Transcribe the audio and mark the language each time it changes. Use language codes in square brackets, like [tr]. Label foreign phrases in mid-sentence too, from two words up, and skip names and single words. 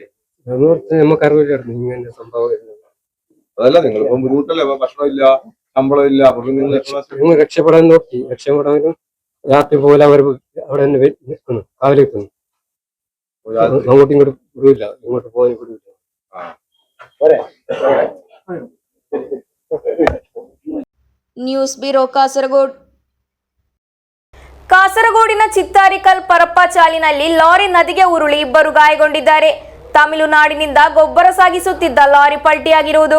[ml] നമുക്കറിവില്ലായിരുന്നു ഇങ്ങനെ സംഭവം. അതല്ല, നിങ്ങളിപ്പോ ബുദ്ധിമുട്ടല്ലേ, അപ്പൊ ഭക്ഷണമില്ല, ശമ്പളം ഇല്ല, അപ്പൊ പിന്നെ നിങ്ങൾ ഞങ്ങൾ രക്ഷപ്പെടാൻ നോക്കി. രക്ഷപ്പെടാനും രാത്രി പോലെ അവർ അവിടെ തന്നെ നിൽക്കുന്നു, കാവലിൽ നിൽക്കുന്നു. അങ്ങോട്ടും ഇങ്ങോട്ടും വിടില്ല, ഇങ്ങോട്ട് പോയി വിടില്ല. [en] news bureau [kn] ಕಾಸರಗೋಡು. ಕಾಸರಗೋಡಿನ ಚಿತ್ತಾರಿಕಲ್ ಪರಪ್ಪಚಾಲಿನಲ್ಲಿ ಲಾರಿ ನದಿಗೆ ಉರುಳಿ ಇಬ್ಬರು ಗಾಯಗೊಂಡಿದ್ದಾರೆ. ತಮಿಳುನಾಡಿನಿಂದ ಗೊಬ್ಬರ ಸಾಗಿಸುತ್ತಿದ್ದ ಲಾರಿ ಪಲ್ಟಿಯಾಗಿರುವುದು.